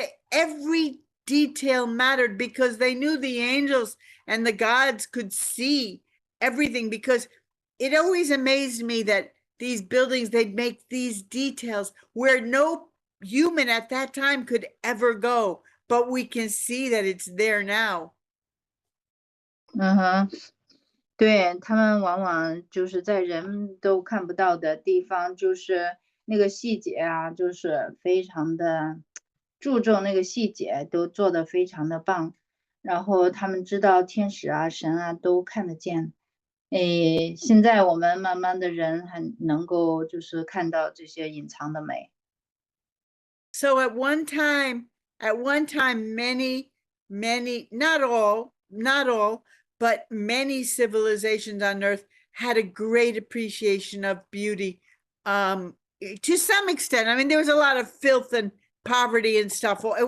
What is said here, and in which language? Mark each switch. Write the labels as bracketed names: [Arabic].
[English] Every detail mattered because they knew the angels and the gods could see everything, because it always amazed me that these buildings, they'd make these details where no human at that time could ever go, but we can see that it's there now. [Chinese] 对，他们往往就是在人都看不到的地方，就是那个细节啊，就是非常的注重那个细节，都做得非常的棒。然后他们知道天使啊、神啊都看得见。现在我们慢慢的人很能够就是看到这些隐藏的美。 [English] So at one time, many, not all, but many civilizations on Earth had a great appreciation of beauty. To some extent, I mean, there was a lot of filth and poverty and stuff.